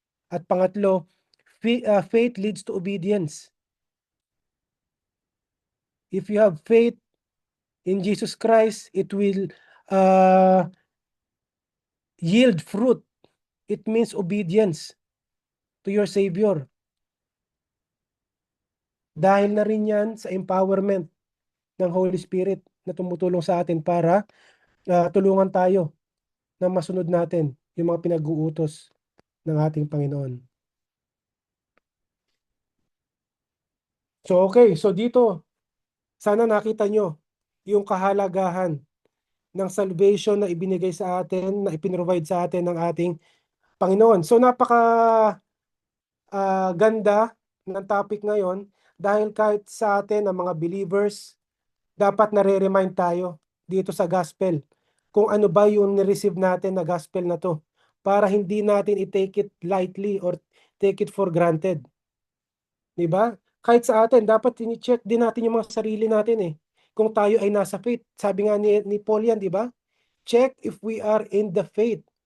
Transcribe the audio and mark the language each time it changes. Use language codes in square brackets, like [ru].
[en] At pangatlo, faith leads to obedience. If you have faith in Jesus Christ, it will yield fruit. It means obedience to your Savior. [tl] Dahil na rin yan sa empowerment ng Holy Spirit na tumutulong sa atin para tulungan tayo na masunod natin yung mga pinag-uutos ng ating Panginoon. So okay, so dito, sana nakita nyo yung kahalagahan ng salvation na ibinigay sa atin, na ipinrovide sa atin ng ating Panginoon. So napaka ganda ng topic ngayon dahil kahit sa atin ang mga believers, dapat nare-remind tayo dito sa gospel kung ano ba yung ni-receive natin na gospel na to para hindi natin i- [en] take it lightly or take it for granted. [tl] Diba? Kahit sa atin, dapat i-check din natin yung mga sarili natin kung tayo ay nasa faith. Sabi nga ni Paul yan, diba? [en] Check if we are in the faith.